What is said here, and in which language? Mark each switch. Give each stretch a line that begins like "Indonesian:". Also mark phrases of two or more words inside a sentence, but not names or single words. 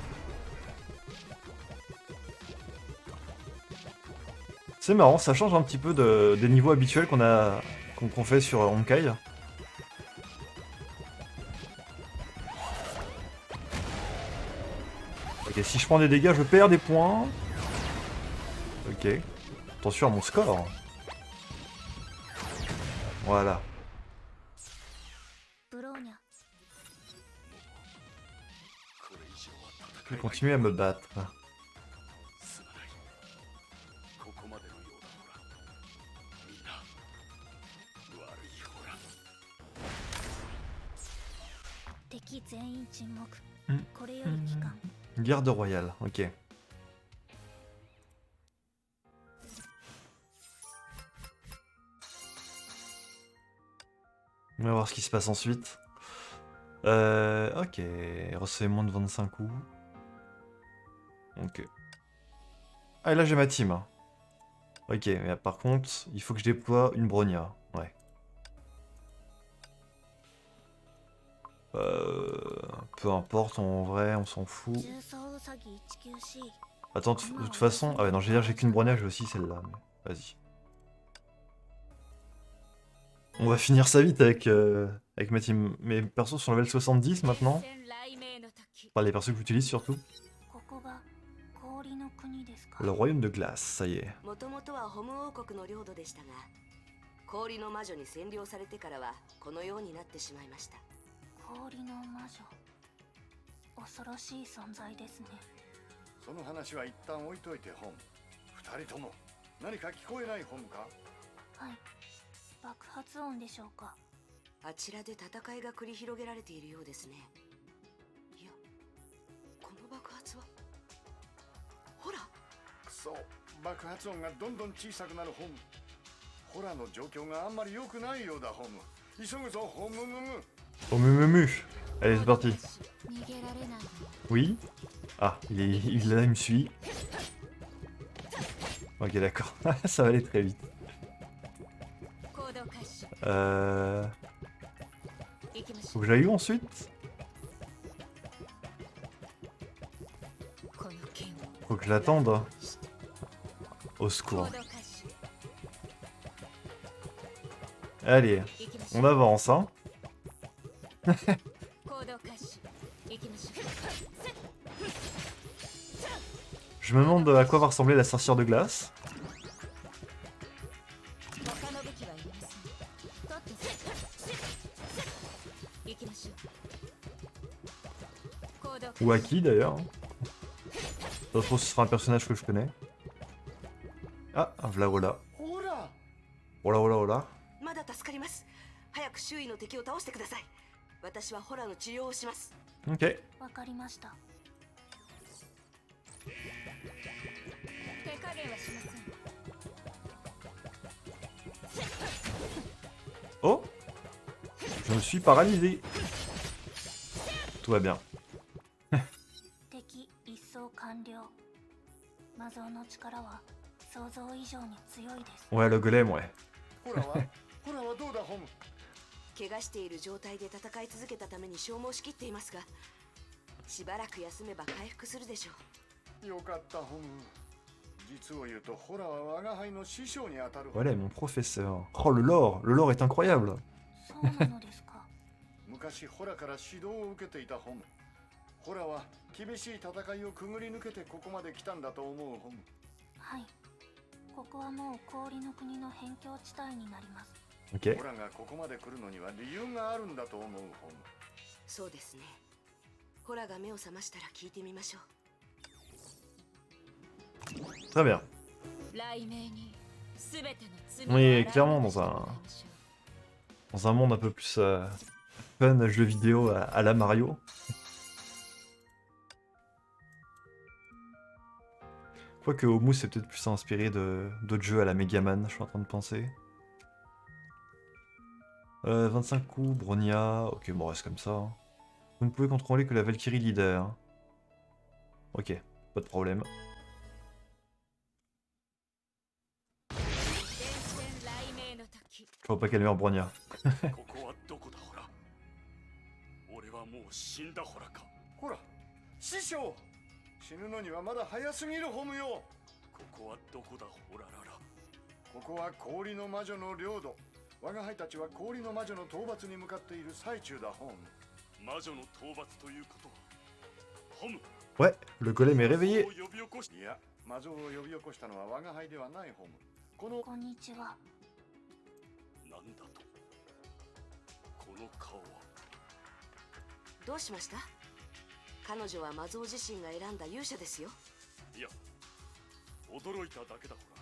French: C'est marrant, ça change un petit peu des niveaux habituels qu'on fait sur Honkai. Ok, si je prends des dégâts, je perds des points. Ok. Attention à mon score. Voilà.
Japanese: ブローニャこれ以上は
French: Je vais
Japanese: 戦いは
French: continuer à me battre.
Japanese: すまないここまでのようだほらみんな悪いほら敵全員沈黙うんこれより帰還
French: Garde royale, ok. On va voir ce qui se passe ensuite. Ok, recevez moins de 25 coups. Ok. Ah, et là j'ai ma team. Ok, mais par contre, il faut que je déploie une Bronya. Ouais. Peu importe, en vrai, on s'en fout.
Japanese: 重曹ウサギ 194C
French: Attends, de toute façon... Ah ouais, non, j'ai qu'une Bronya, j'ai aussi celle-là. Mais... Vas-y. On va finir ça vite avec ma team. Mes persos sont level 70 maintenant. Enfin, les persos que j'utilise surtout.
Japanese: ここが氷の国ですか
French: Le royaume de glace, ça y est.
Japanese: もともとはホム王国の領土でしたが、氷の魔女に占領されてからはこのようになってしまいました。氷の魔女恐ろしい存在ですねその話は一旦置いといてホム。二人とも何か聞こえないホムか？はい爆発音でしょうかあちらで戦いが繰り広げられているようですね。いや、この爆発はほらくそ、爆発音がどんどん小さくなるホム。ホラの状況があんまり良くないようだホム。急ぐぞホムムム。
French: Oh mu. Allez, c'est parti.
Japanese: 逃げられない
French: Oui. Ah, il est là, il me suit. Ok, d'accord. Ça va aller très vite.
Japanese: 行動開始 行きまし
French: Faut que j'aille où ensuite?
Japanese: この剣を
French: Faut que je l'attende. Au
Japanese: 行
French: secours.
Japanese: 動開始
French: Allez,
Japanese: 行きましょう
French: on avance, hein.
Japanese: 行動開始行きましょう
French: Je me demande à quoi va ressembler la sorcière de glace.
Japanese: 他の武器はいりません取って行きましょう行動開始
French: Ou à qui d'ailleurs. Ça se trouve, ce sera un personnage que je connais. Ah, voilà, voilà.
Japanese: ほら
French: Voilà, voilà, voilà.
Japanese: まだ助かります。早く周囲の敵を倒してください。私はホラの治療をします。
French: Ok.
Japanese: わかりました手加減はしません
French: Oh, je me suis paralysé. Tout va bien.
Japanese: 敵一掃完了魔像の力は想像以上に強いです
French: Ouais, le golem, ouais.
Japanese: ホラはホラはどうだホム。怪我している状態で戦い続けたために消耗しきっていますが、しばらく休めば回復するでしょう。よかったホム。実を言うとホラは我が輩の師匠にあたる。
French: Voilà, mon professeur. Oh, le lore. Le lore est incroyable.
Japanese: そうなのですか昔ホラから指導を受けていたホム。ホラは厳しい戦いをくぐり抜けてここまで来たんだと思うホム。はいここはもう氷の国の辺境地帯になります
French: Ok.
Japanese: ホラがここまで来るのには理由があるんだと思うホム。そうですね。ホラが目を覚ましたら聞いてみましょう。
French: Très bien. On est clairement dans un monde un peu plus fun, jeu vidéo à la Mario. Quoique Omu c'est peut-être plus inspiré d'autres jeux à la Megaman, je suis en train de penser. 25 coups, Bronya, ok bon reste comme ça. Hein. Vous ne pouvez contrôler que la Valkyrie leader. Ok, pas de problème. Je vois pas quelle meilleure Bronya.
Japanese: ここはどこだホラ。俺はもう死んだホラか。ほら師匠、死ぬのにはまだ早すぎるホムよ。ここはどこだホラララ。ここは氷の魔女の領土。我が輩たちは氷の魔女の討伐に向かっている最中だホム。魔女の討伐ということはホム。
French: Ouais, le golem est réveillé.
Japanese: 呼び起こしいや、魔女を呼び起こしたのは我が輩ではないホム。このこんにちは。なんだと。この顔は。どうしました？彼女は魔像自身が選んだ勇者ですよ。いや、驚いただけだホラ。